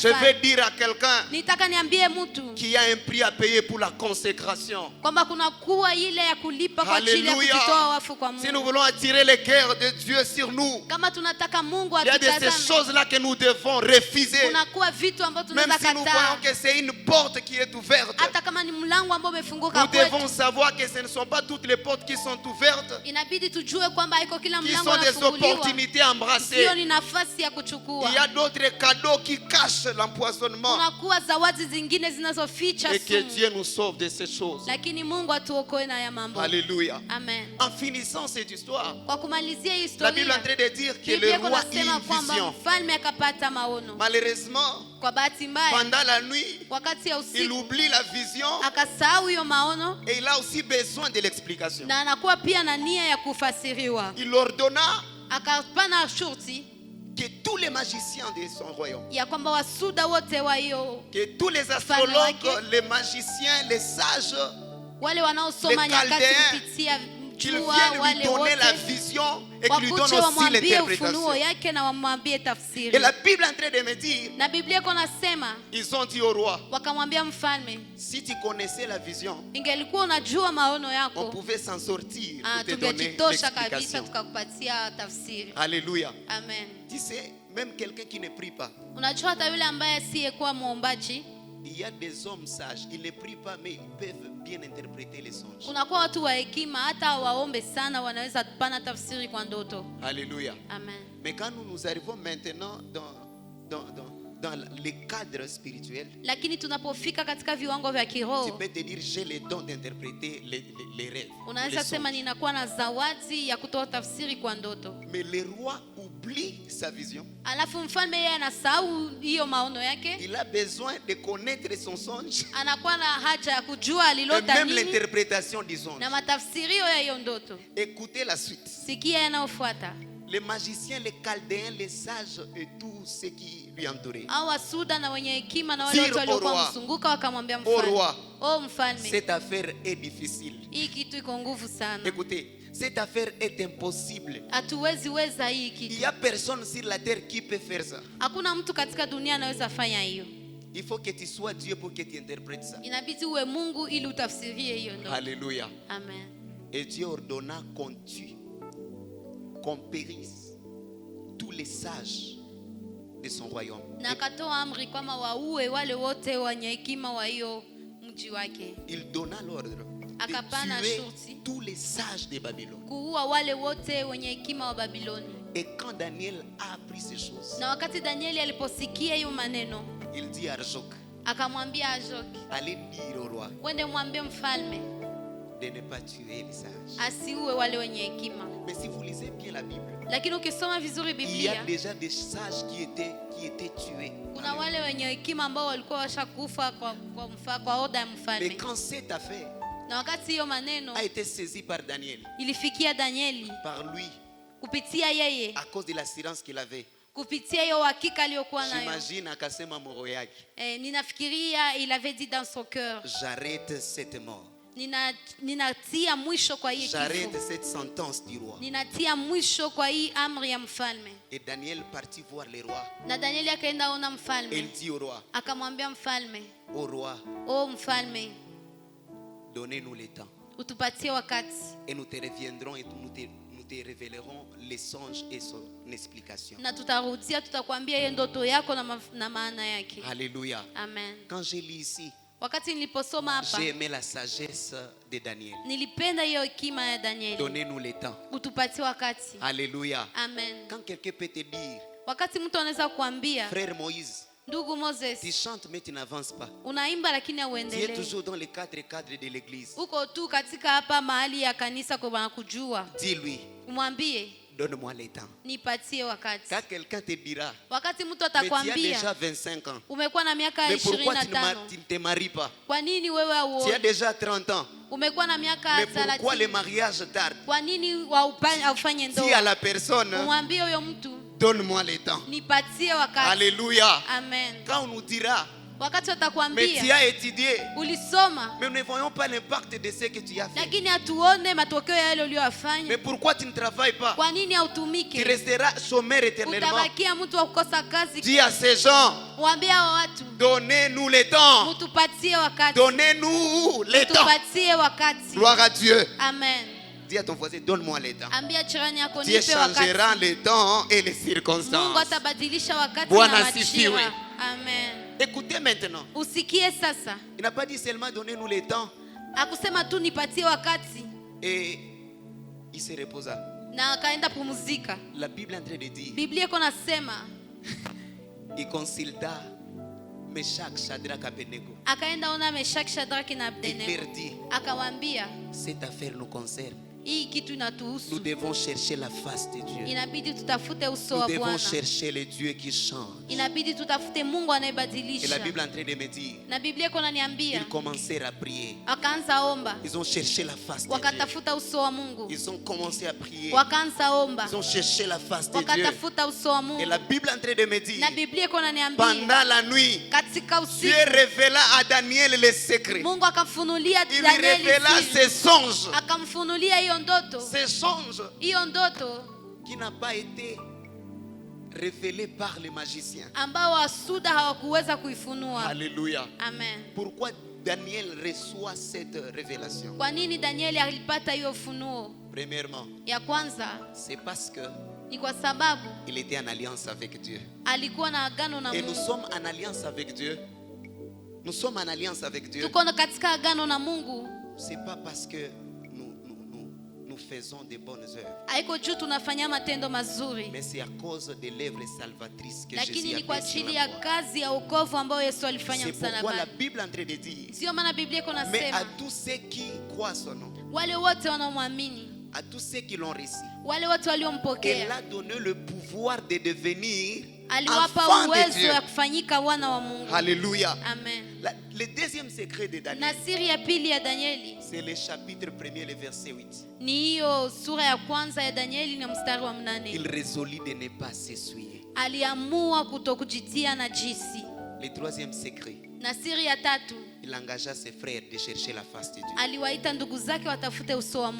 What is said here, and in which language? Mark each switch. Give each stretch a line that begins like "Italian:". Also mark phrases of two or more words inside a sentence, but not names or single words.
French: Je vais
Swahili: mfalme.
French: dire à quelqu'un
Swahili: Nitaka niambie mtu
French: qui a un prix à payer pour la consécration.
Swahili: kwamba kuna kuwa ile ya kulipa kwa ajili ya
French: Alléluia.
Swahili: kujitoa wafu kwa
French: Si nous
Swahili: Mungu.
French: voulons attirer le cœur de Dieu sur nous,
Swahili: Kama tunataka Mungu
French: il y a de ces
Swahili: atutazame,
French: choses-là que nous devons refuser.
Swahili: kuna kuwa vitu ambavyo
French: Même
Swahili: tunaweza
French: si nous
Swahili: kataa,
French: voyons que c'est une porte qui est ouverte,
Swahili: hata kama ni mlango ambao umefunguka
French: nous devons
Swahili: kwetu.
French: savoir que ce ne sont pas toutes les portes qui sont ouvertes,
Swahili: Inabidi tujue kwamba haiko kila
French: qui
Swahili: mlango
French: sont des
Swahili: unafunguliwa,
French: opportunités à embrasser.
Swahili: hiyo ni nafasi ya
French: Il
Swahili: kuchukua.
French: y a d'autres cadeaux qui cachent l'empoisonnement.
Swahili: Kunakuwa zawadi zingine zinazoficha
French: Et que
Swahili: sumu,
French: Dieu nous sauve de ces choses.
Swahili: lakini Mungu atuokoe na ya mambo.
French: Alléluia.
Swahili: Amen.
French: En finissant cette histoire,
Swahili: Kwa kumalizia hii
French: la Bible est en
Swahili: historia,
French: train de dire que le
Swahili: Biblia
French: roi a eu
Swahili: kunasema
French: une
Swahili: kwamba
French: vision.
Swahili: mfalme akapata maono.
French: Malheureusement,
Swahili: Kwa bahati mbaya,
French: pendant la nuit,
Swahili: wakati ya
French: il
Swahili: usiku
French: oublie la vision
Swahili: akasahau hiyo maono,
French: et il a aussi besoin de l'explication.
Swahili: na anakuwa pia na nia ya kufasiriwa.
French: Il ordonna
Swahili: Akapana shurti
French: que tous les magiciens de son royaume,
Swahili: ya kwamba wasuda wote wa hiyo,
French: que tous les astrologues, les magiciens, les sages,
Swahili: wale wanaosoma
French: Les
Swahili: nyakati
French: Chaldéens,
Swahili: kupitia
French: qu'ils
Swahili: jua,
French: viennent lui
Swahili: wale
French: donner la
Swahili: wote
French: vision et qu'ils lui donnent
Swahili: wakuje
French: aussi
Swahili: wamwambie ufunuo
French: l'interprétation.
Swahili: yake na wamwambie
French: Et
Swahili: tafsiri.
French: la Bible est en train de me dire,
Swahili: Na Biblia iko nasema,
French: ils ont dit au roi,
Swahili: wakamwambia mfalme,
French: si tu connaissais la vision,
Swahili: ingelikuwa unajua maono
French: on
Swahili: yako,
French: pouvait s'en sortir pour te donner
Swahili: tungejitosha kabisa
French: l'explication.
Swahili: tukakupatia tafsiri.
French: Alléluia.
Swahili: Amen.
French: Tu sais, même quelqu'un qui ne prie pas,
Swahili: Unajua hata yule ambaye asiyekuwa muombaji,
French: il y a des hommes sages, ils ne prient pas, mais ils peuvent bien interpréter les songes.
Swahili: kunakuwa watu wa hekima, hata waombe sana wanaweza pana tafsiri kwa ndoto.
French: Alléluia.
Swahili: Amen.
French: Mais quand nous arrivons maintenant dans les cadres spirituels,
Swahili: Lakini tunapofika katika viwango vya
French: tu
Swahili: kiroho,
French: peux te dire, j'ai le don d'interpréter les rêves.
Swahili: unaweza
French: les
Swahili: sema
French: songes.
Swahili: ninakuwa na zawadi ya kutoa tafsiri kwa ndoto.
French: Mais le roi oublie sa vision.
Swahili: Alafu mfalme yeye anasahau hiyo maono yake,
French: Il a besoin de connaître son songe
Swahili: anakuwa na haja ya kujua
French: et
Swahili: alilota
French: même
Swahili: nini
French: l'interprétation du songe.
Swahili: na matafsirio ya hiyo ndoto.
French: Écoutez la suite.
Swahili: Sikia yanayofuata.
French: Les magiciens, les chaldéens, les sages et tous ceux qui lui entouraient.
Swahili: Hao wasuda na wenye hekima na wale
French: Dire
Swahili: watu waliokuwa
French: au roi.
Swahili: mzunguka wakamwambia
French: Au
Swahili: mfalme,
French: roi,
Swahili: "Oh mfalme,
French: cette affaire est difficile.
Swahili: hii kitu iko nguvu sana.
French: Écoutez, cette affaire est impossible.
Swahili: Hatuwezi weza hii
French: Il
Swahili: kitu.
French: n'y a personne sur la terre qui peut faire ça.
Swahili: Hakuna mtu katika dunia anaweza fanya hiyo.
French: Il faut que tu sois Dieu pour que tu interprètes ça.
Swahili: Inabidi uwe Mungu ili utafsirie hiyo ndoto."
French: Alléluia.
Swahili: Amen.
French: Et Dieu ordonna qu'on tue, qu'on périsse tous les sages de son royaume.
Swahili: Na akatoa amri kwamba waue wale wote wenye hekima wa hiyo mji wake.
French: Il donna l'ordre de
Swahili: Akapana
French: tuer
Swahili: shurti
French: tous les sages de Babylone.
Swahili: kuua wale wote wenye hekima wa Babiloni.
French: Et quand Daniel a appris ces choses,
Swahili: Na wakati Danieli aliposikia hiyo maneno,
French: il dit à Arjok,
Swahili: akamwambia Ajoki,
French: allez dire au roi
Swahili: wende mwambie mfalme
French: de ne pas tuer les sages.
Swahili: asiue wale wenye hekima.
French: Mais si vous lisez bien la Bible,
Swahili: Lakini ukisoma vizuri
French: il y a
Swahili: Biblia,
French: déjà des sages qui étaient tués.
Swahili: kuna wale wenye hekima ambao walikuwa washakufa kwa oda ya
French: Mais
Swahili: mfalme.
French: quand cette affaire
Swahili: Na wakati hiyo maneno
French: a été saisie par Daniel,
Swahili: ilifikia Danieli
French: par lui,
Swahili: kupitia yeye, à cause de l'assurance qu'il avait, kupitia hiyo hakika aliyokuwa nayo, j'imagine akasema moyo yake,
French: ninafikiria il avait dit dans son cœur, j'arrête cette mort.
Swahili: ninatia mwisho kwa hii
French: J'arrête
Swahili: kifo,
French: cette sentence du roi.
Swahili: ninatia mwisho kwa hii amri ya mfalme.
French: Et Daniel partit voir le roi.
Swahili: Na Danieli akaenda ona
French: Et il
Swahili: mfalme,
French: dit au roi,
Swahili: akamwambia mfalme,
French: au roi,
Swahili: "O mfalme,
French: donnez-nous le temps.
Swahili: utupatie wakati
French: Et nous te reviendrons et nous te révélerons les songes et son explication.
Swahili: na tutarudia, tutakwambia hiyo ndoto yako na maana yake."
French: Alléluia.
Swahili: Amen.
French: Quand je lis ici,
Swahili: Wakati niliposoma hapa,
French: j'ai aimé la sagesse de Daniel.
Swahili: nilipenda hiyo hekima ya Danieli.
French: Donnez-nous le temps.
Swahili: Utupatie wakati.
French: Alléluia.
Swahili: Amen.
French: Quand quelqu'un peut te dire,
Swahili: Wakati mtu anaweza kuambia,
French: frère Moïse,
Swahili: ndugu
French: tu
Swahili: Moses,
French: chantes mais tu n'avances pas.
Swahili: unaimba lakini
French: Tu es
Swahili: hauendelee.
French: toujours dans les quatre cadres de l'église.
Swahili: Uko tu katika hapa mahali ya kanisa kwa wanakujua.
French: Dis-lui,
Swahili: Umwambie,
French: donne-moi le temps.
Swahili: nipatie wakati.
French: Quand quelqu'un te dira,
Swahili: Wakati mtu
French: mais tu as
Swahili: atakwambia,
French: déjà 25 ans,
Swahili: umekuwa na miaka
French: mais pourquoi tu
Swahili: 25,
French: ne te maries pas?
Swahili: kwa nini wewe
French: Tu as
Swahili: hauoe?
French: déjà 30 ans,
Swahili: Umekuwa na miaka
French: Mais pourquoi
Swahili: 30.
French: le mariage tarde?
Swahili: Kwa nini haufanye
French: Dis à
Swahili: ndoa?
French: la personne,
Swahili: Umwambie huyo mtu,
French: donne-moi le temps.
Swahili: nipatie wakati.
French: Alléluia.
Swahili: Amen.
French: Quand on nous dira,
Swahili: Wakati
French: mais tu
Swahili: watakwambia
French: as étudié,
Swahili: ulisoma,
French: mais nous ne voyons pas l'impact de ce que tu as fait.
Swahili: lakini hatuone matokeo ya yale
French: Mais
Swahili: uliyofanya.
French: pourquoi tu ne travailles pas?
Swahili: Kwa nini
French: Tu
Swahili: hautumike?
French: resteras chômeur éternellement.
Swahili: Utabakia mtu wa kukosa kazi.
French: Dis à ces gens,
Swahili: Waambie hao watu,
French: donnez-nous le temps.
Swahili: mtupatie wakati.
French: Donnez-nous le temps.
Swahili: Tupatie wakati.
French: Gloire à Dieu.
Swahili: Amen.
French: Dis à ton voisin, donne-moi le temps.
Swahili: Ambia jirani yako,
French: Dieu
Swahili: nipe wakati.
French: changera le temps et les
Swahili: Mungu
French: circonstances.
Swahili: atabadilisha wakati Bwana na asifiwe. majira. Amen.
French: Écoutez maintenant.
Swahili: Usikie sasa.
French: Il n'a pas dit seulement donnez-nous le temps
Swahili: Akusema tu nipatie wakati
French: et il se reposa.
Swahili: na akaenda pumzika.
French: La Bible est en train de dire,
Swahili: Biblia iko nasema
French: il consulta Meshach, Shadrach, Abednego.
Swahili: akaenda ona Meshaki, Shadraki na
French: Il
Swahili: Abednego.
French: leur dit,
Swahili: Akawaambia,
French: cette affaire nous concerne.
Swahili: hii kitu
French: Nous
Swahili: inatuhusu.
French: devons chercher la face de Dieu.
Swahili: Inabidi tutafute uso
French: Nous
Swahili: wa
French: devons
Swahili: Bwana.
French: chercher le Dieu qui change.
Swahili: Inabidi tutafute Mungu
French: Et
Swahili: anayebadilisha.
French: la Bible est en train de me dire,
Swahili: Na Biblia iko naniambia,
French: ils commencèrent à prier.
Swahili: akaanza omba.
French: Ils ont cherché la face de Dieu.
Swahili: Wakatafuta uso wa Mungu.
French: Ils ont commencé à prier.
Swahili: Wakaanza omba.
French: Ils ont cherché la face de Dieu.
Swahili: Wakatafuta uso wa
French: Et
Swahili: Mungu.
French: la Bible est en train de me dire,
Swahili: Na Biblia iko naniambia,
French: pendant la nuit,
Swahili: katika
French: Dieu
Swahili: usiku
French: révéla à Daniel les secrets.
Swahili: Mungu akamfunulia
French: Il lui
Swahili: Danieli
French: révéla
Swahili: siri.
French: ses songes.
Swahili: Akamfunulia hiyo ndoto.
French: Ces songes
Swahili: Hiyo ndoto
French: qui n'ont pas été révélés par les magiciens.
Swahili: ambao wasuda hawakuweza kuifunua.
French: Alléluia.
Swahili: Amen.
French: Pourquoi Daniel reçoit cette révélation?
Swahili: Kwa nini Danieli alipata hiyo ufunuo?
French: Premièrement,
Swahili: Ya kwanza
French: c'est parce que
Swahili: ni kwa sababu
French: il était en alliance avec Dieu.
Swahili: alikuwa na agano na
French: Et nous
Swahili: Mungu.
French: sommes en alliance avec Dieu. Nous sommes en alliance avec Dieu.
Swahili: Tuko katika agano na Mungu.
French: C'est pas parce que nous faisons de bonnes œuvres,
Swahili: Haiko juu tunafanya matendo mazuri,
French: mais c'est à cause de l'œuvre salvatrice que
Swahili: lakini
French: Jésus
Swahili: ni
French: a
Swahili: kwa
French: fait sur
Swahili: ajili
French: la
Swahili: ya
French: croix.
Swahili: kazi ya wokovu ambayo Yesu alifanya
French: C'est pourquoi la
Swahili: msalabani.
French: Bible est en train de dire,
Swahili: Sio maana Biblia iko
French: mais à
Swahili: nasema
French: tous ceux qui croient son nom,
Swahili: wale wote wanaomwamini,
French: à tous ceux qui l'ont reçu,
Swahili: wale wote
French: elle
Swahili: waliompokea,
French: a donné le pouvoir de devenir
Swahili: aliwapa
French: enfants de
Swahili: uwezo
French: Dieu.
Swahili: ya kufanyika wana wa Mungu.
French: Alléluia.
Swahili: Amen.
French: Le deuxième secret de
Swahili: Na
French: Daniel,
Swahili: siri ya pili ya Danieli
French: c'est le chapitre 1er, le verset 8.
Swahili: ni hiyo sura ya kwanza ya Danieli na mstari wa 8.
French: Il résolut de ne pas s'essuyer.
Swahili: Aliamua kutokujitia najisi.
French: Le troisième secret,
Swahili: Na siri ya tatu,
French: il engagea ses frères de chercher la face de Dieu.
Swahili: aliwaita ndugu zake watafute uso wa